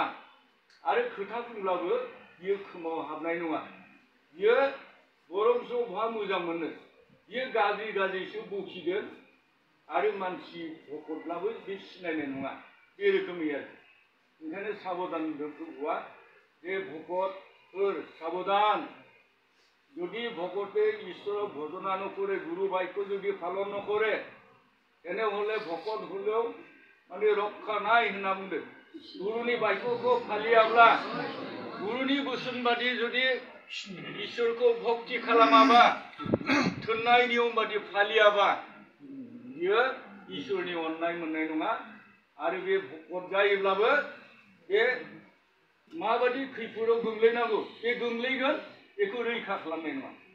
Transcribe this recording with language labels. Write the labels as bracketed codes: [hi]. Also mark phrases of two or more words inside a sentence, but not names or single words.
[brx] आरो खोथा बुंब्लाबो बियो खोमायाव हाबनाय नङा। बियो बरं मोजां मोनो बियो गाज्रि गाज्रिसो बखिगोन आरो मानसि भकतब्लाबो बे सिनायनाय नङा बे रोखोमै आरो ओंखायनो [as] साबधान प्रभुआ যে ভকতफोर সাবধান যদি ভকতে ঈশ্বর ভজনা নকরে গুরু বাক্য যদি পালন নকরে তেনেহলে ভকত হলেও মানে রক্ষা নাই [brx] होनना बुंदों गुरुनि बाक्यखौ फालियाब्ला गुरुनि बोसोन बादि जुदि इसोरखौ भक्ति खालामाबा थोननाय नियम बादि फालियाबा बियो इसोरनि अननाय मोननाय नङा आरो बे भकत जायोब्लाबो बे माबादि खैफोदाव गोग्लैनांगौ बे गोग्लैगोन बेखौ रैखा खालामनाय नङा